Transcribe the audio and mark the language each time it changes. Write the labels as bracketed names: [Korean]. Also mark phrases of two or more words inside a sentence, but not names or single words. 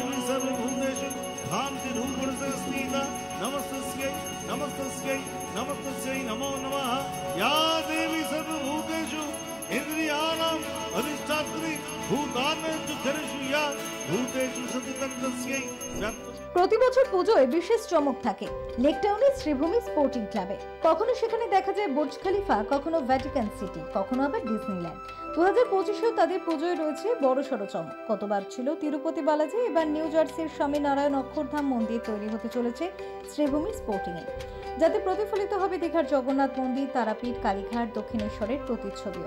[Sanskrit] सर्वभूतेषु भान्तिरूपरसस्थिता नमस्तस्यै नमस्तस्यै नमस्तस्यै नमो नमः या देवी सर्वभूतेषु इंद्रियाणाम् अधिष्ठात्री भूतानां चरेषु या भूतेषु सततं तस्यै [Bangla] প্রতি বছর পুজোয় বিশেষ চমক থাকে লেকটাউনের শ্রীভূমি স্পোর্টিং ক্লাবে। কখনো সেখানে দেখা যায় বুর্জ খলিফা, কখনো ভ্যাটিকান সিটি, কখনো আবার ডিজনিল্যান্ড। 2025-এও তাদের পুজোয় রয়েছে বড়সড় চমক। গতবার ছিল তিরুপতি বালাজি, এবার নিউ জার্সির স্বামীনারায়ণ অক্ষরধাম মন্দির তৈরি হতে চলেছে শ্রীভূমি স্পোর্টিংয়ে, যাতে প্রতিফলিত হবে দীঘার জগন্নাথ মন্দির, তারাপীঠ, কালীঘাট, দক্ষিণেশ্বরের প্রতিচ্ছবিও।